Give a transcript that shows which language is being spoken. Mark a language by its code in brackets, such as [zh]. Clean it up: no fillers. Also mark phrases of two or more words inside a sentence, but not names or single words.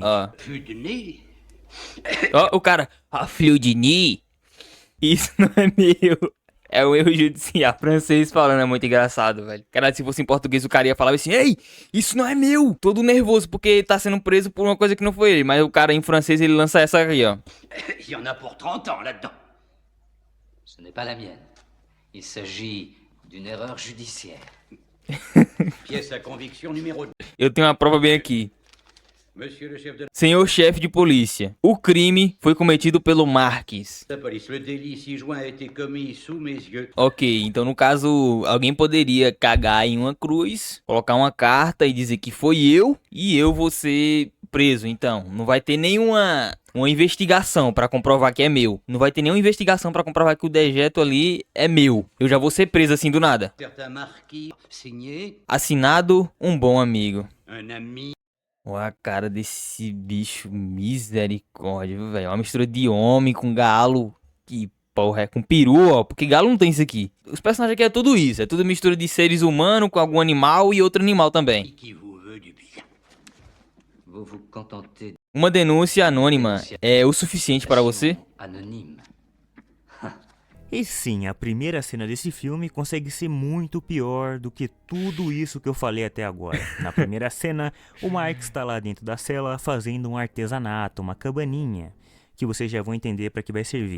[pt] Ó. Ó, o cara. Ah, fio de ni. Isso não é meu. É um erro judicial. Francês falando é muito engraçado, velho. Cara, se fosse em português, o cara ia falar assim: ei, isso não é meu. Todo nervoso porque tá sendo preso por uma coisa que não foi ele. Mas o cara em francês ele lança essa aqui, ó. [fr] Il y en a pour 30 ans là-dedans. Ce n'est pas la mienne. Il s'agit d'une erreur judiciaire. Pièce à conviction numéro 2. [pt] Eu tenho uma prova bem aqui. [fr] Monsieur le chef de [pt] Senhor chefe de polícia, o crime foi cometido pelo Marques. [fr] la police, le délit ci-joint a été commis sous mes yeux. [pt] Ok, então no caso, alguém poderia cagar em uma cruz, colocar uma carta e dizer que foi eu e eu vou ser preso. Então, não vai ter nenhuma investigação pra comprovar que é meu. Não vai ter nenhuma investigação pra comprovar que o dejeto ali é meu. Eu já vou ser preso assim do nada. [fr] Certain marquis signé, [pt] Assinado, um bom amigo. [fr] un ami. [pt] Olha a cara desse bicho, misericórdia, velho. É uma mistura de homem com galo. Que porra, é com peru, ó. Porque galo não tem isso aqui. Os personagens aqui é tudo isso. É tudo mistura de seres humanos com algum animal e outro animal também. [fr] Qui vous veut du bien. Vous vous contentez [pt] Uma denúncia anônima é o suficiente para você? [fr] anonyme. [pt] E sim, a primeira cena desse filme consegue ser muito pior do que tudo isso que eu falei até agora. Na primeira cena, o Marx está lá dentro da cela fazendo um artesanato, uma cabaninha, que vocês já vão entender para que vai servir.